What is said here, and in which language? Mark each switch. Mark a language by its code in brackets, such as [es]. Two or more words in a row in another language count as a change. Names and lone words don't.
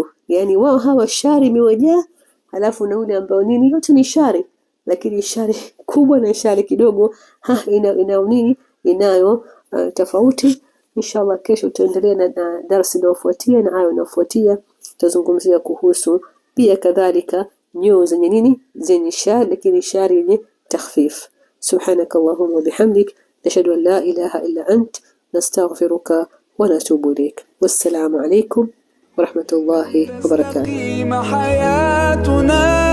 [sw] Yani wao hawa shari imewajaa, alafu na ule ambao nini, yote ni shari, lakini shari kubwa na shari kidogo ina nini, inayo tofauti. Inshallah kesho tutaendelea na darasa linalofuatia, na aya inayofuatia tutazungumzia kuhusu pia kadhalika nyoyo zenye nini, zenye shari, lakini shari yenye التخفيف. [ar] سبحانك اللهم وبحمدك، نشهد أن لا إله إلا أنت، نستغفرك ونتوب إليك. والسلام عليكم ورحمة الله وبركاته. حياتنا